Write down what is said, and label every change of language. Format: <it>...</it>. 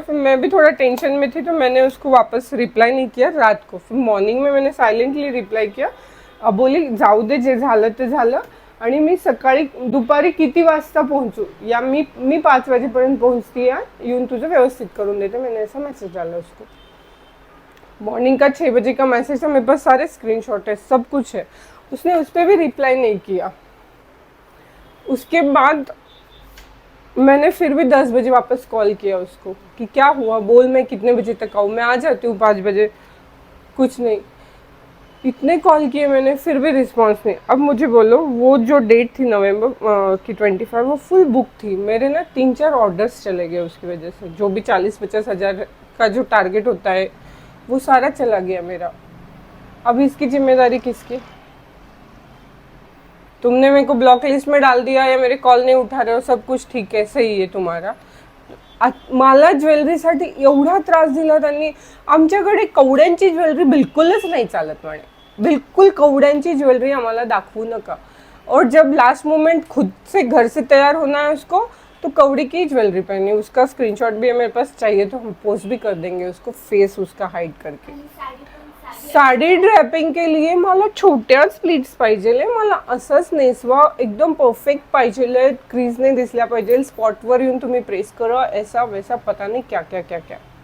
<hi>फिर मैं भी थोड़ा टेंशन में थी, तो मैंने उसको वापस रिप्लाई नहीं किया रात को। फिर मॉर्निंग में मैंने सायलेंटली रिप्लाई किया, अब</hi> <mr>बोली जाऊ दे, जे झालं ते झालं, आणि मी सकाळी दुपारी किती वाजता पोहोचू, या मी 5 वाजेपर्यंत पोहोचती आहे, येऊन तुझं व्यवस्थित करून देते।</mr> <hi>मैंने ऐसा मैसेज डाला उसको। मॉर्निंग का 6 बजे का मैसेज था, मेरे पास सारे स्क्रीनशॉट है, सब कुछ है। उसने उस पर भी रिप्लाई नहीं किया। उसके बाद मैंने फिर भी 10 बजे वापस कॉल किया उसको कि क्या हुआ, बोल, मैं कितने बजे तक आऊँ, मैं आ जाती हूँ 5 बजे। कुछ नहीं, इतने कॉल किए मैंने, फिर भी रिस्पांस नहीं। अब मुझे बोलो, वो जो डेट थी नवंबर की 25, वो फुल बुक थी। मेरे ना 3-4 ऑर्डर्स चले गए उसकी वजह से। जो भी 40-50 हज़ार का जो टारगेट होता है, वो सारा चला गया मेरा। अब इसकी जिम्मेदारी किसकी? तुमने मेरे को ब्लॉक लिस्ट में डाल दिया, या मेरे कॉल नहीं उठा रहे हो, सब कुछ ठीक है,</hi> <mr>सही आहे तुम्हाला। मला ज्वेलरीसाठी एवढा त्रास दिला त्यांनी। आमच्याकडे कवड्यांची ज्वेलरी बिल्कुलच नाही चालत म्हणे, बिल्कुल कवड्यांची ज्वेलरी आम्हाला दाखवू नका।</mr> <hi>और जब लास्ट मोमेंट खुद से घर से तैयार होना है उसको, तो कवड़ी की ज्वेलरी पहनी। उसका स्क्रीनशॉट भी है मेरे पास, चाहिए तो हम पोस्ट भी कर देंगे उसको, फेस उसका हाइड करके। साडी ड्रॅपिंग के लिए</hi> <mr>मला छोट्याच प्लीट्स पाहिजे, मला असंच नेसवा एकदम परफेक्ट पाहिजे, क्रीज नाही दिसल्या पाहिजे, स्पॉटवर येऊन तुम्ही प्रेस करो,</mr> <hi>ऐसा वैसा पता नहीं क्या क्या</hi> <mr>क्या क्या।</mr>